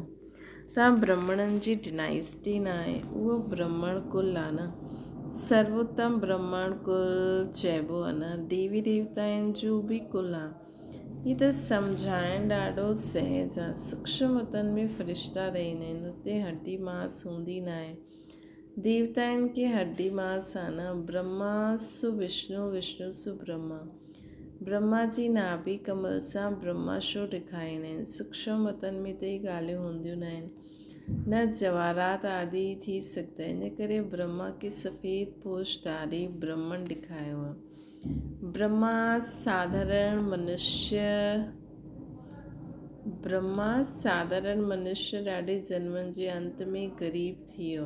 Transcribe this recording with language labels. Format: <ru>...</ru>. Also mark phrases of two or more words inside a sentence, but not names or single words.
<sd>तव्हां ब्राह्मणनि जी डिनाइस्टी न आहे, उहो ब्राह्मण कुल आहे न, सर्वोत्तम ब्राह्मण कुल चइबो आहे न, देवी देवताउनि जो बि कुल आहे। हीअ त सम्झाइणु ॾाढो सहज आहे। सूक्ष्म वतन में फ़रिश्ता रहंदा आहिनि, हुते हड्डी मांस हूंदी न आहे। देवताउनि खे हड्डी मांस आहे न। ब्रह्मा सु विष्णु, विष्णु सु ब्रह्मा। ब्रह्मा जी नाभि कमल सां ब्रह्मा शो ॾेखारींदा आहिनि। सूक्ष्म वतन में त इहे ॻाल्हियूं हूंदियूं न आहिनि, न जवाहरात आदि थी सघंदा। इन करे ब्रह्मा खे सफ़ेद पोशधारी ब्राह्मण ॾेखारियो आहे। ब्रह्मा साधारण मनुष्य ॾाढे जन्मनि जे अंत में ग़रीब थी वियो।</sd>